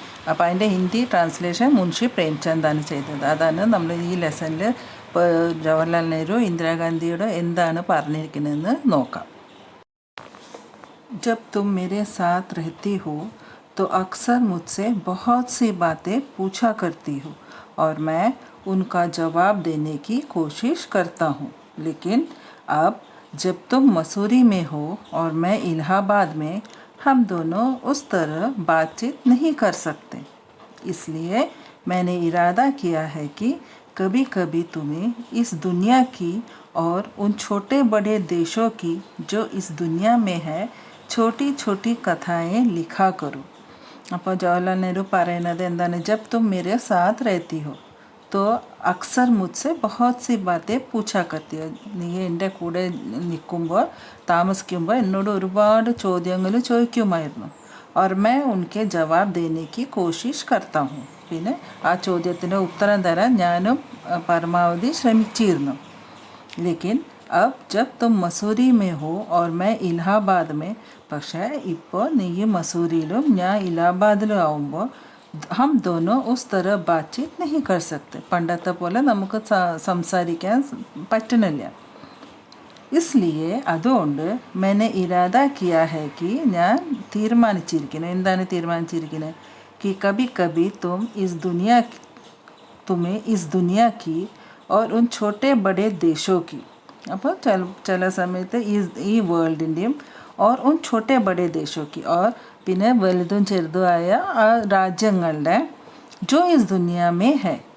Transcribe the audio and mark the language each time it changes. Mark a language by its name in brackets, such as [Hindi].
[Malayalam] അപ്പോൾ അതിൻ്റെ ഹിന്ദി ട്രാൻസ്ലേഷൻ മുൻഷി പ്രേംചന്ദാണ് ചെയ്തത്. അതാണ് നമ്മൾ ഈ ലെസണിൽ ഇപ്പോൾ ജവഹർലാൽ നെഹ്റു ഇന്ദിരാഗാന്ധിയോട് എന്താണ് പറഞ്ഞിരിക്കുന്നതെന്ന് നോക്കാം. [Hindi] जब तुम मेरे साथ रहती हो तो अक्सर मुझसे बहुत सी बातें पूछा करती हो और मैं उनका जवाब देने की कोशिश करता हूँ, लेकिन अब जब तुम मसूरी में हो और मैं इलाहाबाद में, हम दोनों उस तरह बातचीत नहीं कर सकते. इसलिए मैंने इरादा किया है कि कभी कभी तुम्हें इस दुनिया की और उन छोटे बड़े देशों की जो इस दुनिया में है छोटी छोटी कथाएं लिखा करो. [Malayalam] അപ്പോൾ ജവഹർലാൽ നെഹ്റു പറയുന്നത് എന്താണ്, [Hindi] ജബ് തും മേരെ സാത്ത് രഹത്തി ഹോ തോ അക്സർ മുझसे बहुत सी बातें पूछा करती हो. [Malayalam] നീ എൻ്റെ കൂടെ നിൽക്കുമ്പോൾ താമസിക്കുമ്പോൾ എന്നോട് ഒരുപാട് ചോദ്യങ്ങൾ ചോദിക്കുമായിരുന്നു. [Hindi] और मैं उनके जवाब देने की कोशिश करता हूँ. [Malayalam] പിന്നെ ആ ചോദ്യത്തിന് ഉത്തരം തരാൻ ഞാനും പരമാവധി ശ്രമിച്ചിരുന്നു. [Hindi] लेकिन अब जब तुम मसूरी में हो और मैं इलाहाबाद में, [Malayalam] പക്ഷേ ഇപ്പോൾ നീ മസൂരിയിലും ഞാൻ ഇലാഹാബാദിലും ആവുമ്പോൾ [Hindi] ഹം ദോനോ ഉസ് തര ബാത്ചീത് നഹീ കർ സക്തെ, [Malayalam] പണ്ടത്തെ പോലെ നമുക്ക് സംസാരിക്കാൻ പറ്റുന്നില്ല. ഇസ്ലിയെ അതുകൊണ്ട് [Hindi] मैंने इरादा किया है कि [Malayalam] ഞാൻ തീരുമാനിച്ചിരിക്കുന്നു. എന്താണ് തീരുമാനിച്ചിരിക്കുന്നത്? [Hindi] कि कभी कभी तुम्हें इस दुनिया की और उन छोटे बड़े देशों की, [Malayalam] അപ്പോൾ ചില സമയത്ത് ഈ വേൾഡിൻ്റെയും [Hindi] और उन छोटे बड़े देशों की और [Malayalam] പിന്നെ വലുതും ചെറുതുമായ ആ രാജ്യങ്ങളുടെ [Hindi] जो इस दुनिया में है,